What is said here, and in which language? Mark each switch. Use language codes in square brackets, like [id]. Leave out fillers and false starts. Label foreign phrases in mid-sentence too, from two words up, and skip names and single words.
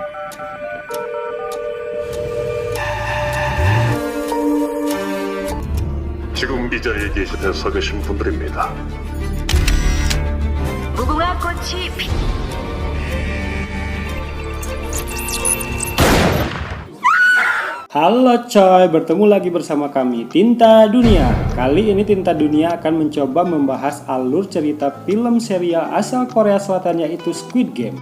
[ko] 지금 이 자리에 서 계신 분들입니다. 무궁화 꽃이 피... [id] Halo coy, bertemu lagi bersama kami Tinta Dunia. Kali ini Tinta Dunia akan mencoba membahas alur cerita film serial asal Korea Selatan yaitu Squid Game.